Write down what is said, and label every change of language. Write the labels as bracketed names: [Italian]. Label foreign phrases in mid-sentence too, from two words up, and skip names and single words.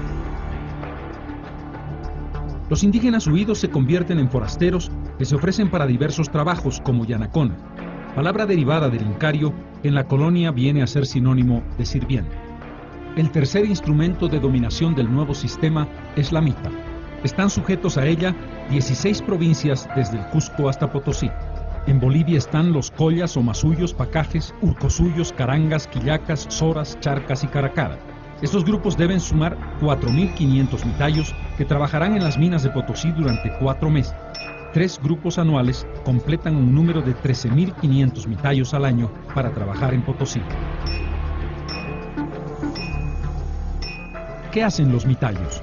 [Spanish] Los indígenas huidos se convierten en forasteros que se ofrecen para diversos trabajos como yanacona, palabra derivada del incario que en la colonia viene a ser sinónimo de sirviente. El tercer instrumento de dominación del nuevo sistema es la mita. Están sujetos a ella 16 provincias desde el Cusco hasta Potosí. En Bolivia están los collas o masuyos, pacajes, urcosuyos, carangas, quillacas, soras, charcas y caracara. Estos grupos deben sumar 4.500 mitayos que trabajarán en las minas de Potosí durante 4 meses. 3 grupos anuales completan un número de 13.500 mitayos al año para trabajar en Potosí. ¿Qué hacen los mitayos?